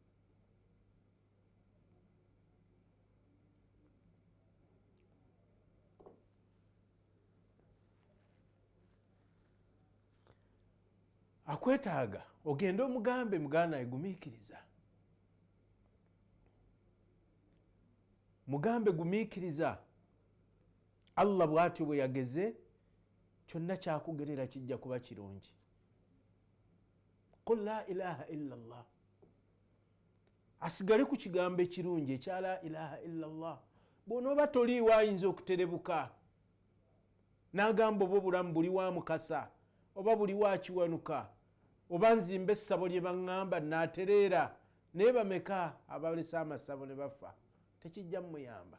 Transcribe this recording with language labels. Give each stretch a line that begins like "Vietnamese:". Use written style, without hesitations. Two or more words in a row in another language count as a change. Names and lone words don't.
Ganda: Akwetaaga ogende omugambe muganda egumiikiriza, mugambe gumiikiriza. Allah bw'atyo bwe yageze kyonna kyakugerera kijja kuba kirungi.
Arabic: قل لا إله إلا الله,
Ganda: asigale ku kigambo ekirungi ekya
Arabic: لا إله إلا الله.
Ganda: Bw'onooba toliiwo ayinza okuterebuka n'agamba oba obulamu buli wa mukasa oba buli wa kiwanuka oba nzimba essabo lye baŋŋamba n'atereera, naye bameka abalesa amasabo ne bafa, tekijja muyamba.